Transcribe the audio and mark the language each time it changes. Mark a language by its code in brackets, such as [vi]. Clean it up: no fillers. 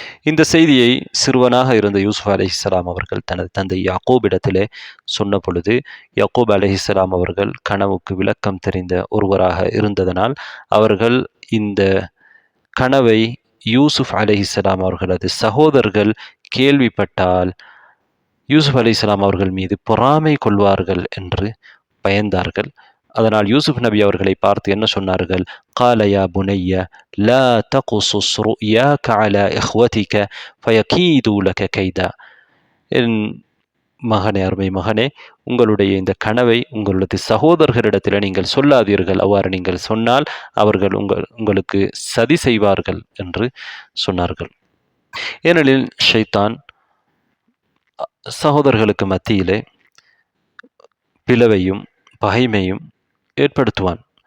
[ta] இந்த செய்தியை சிறுவனாக இருந்த யூசுப் அலைஹிஸ்ஸலாம் அவர்கள் தனது தந்தை யாக்கூபிடத்திலே சொன்ன பொழுது, யாக்கூப் அலைஹிஸ்ஸலாம் அவர்கள் கனவுக்கு விளக்கம் தெரிந்த ஒருவராக இருந்ததனால் அவர்கள் இந்த கனவை யூசுப் அலைஹிஸ்ஸலாம் அவர்களது சகோதரர்கள் கேள்விப்பட்டால் யூசுப் அலைஹிஸ்ஸலாம் அவர்கள் மீது பொறாமை கொள்வார்கள் என்று பயந்தார்கள். அதனால் யூசுப் நபி அவர்களை பார்த்து என்ன சொன்னார்கள்? [ar] قال يا بني لا تقصص رؤياك على إخوتك فيكيدوا لك كيدا. [ta] என் மகனே, அருமை மகனே, உங்களுடைய இந்த கனவை உங்களது சகோதரர்களிடத்தில் நீங்கள் சொல்லாதீர்கள். அவ்வாறு நீங்கள் சொன்னால் அவர்கள் உங்களுக்கு சதி செய்வார்கள் என்று சொன்னார்கள். ஏனெனில் ஷைத்தான் சகோதரர்களுக்கு மத்தியிலே பிளவையும் பகைமையும் ஏற்படுத்துவான்.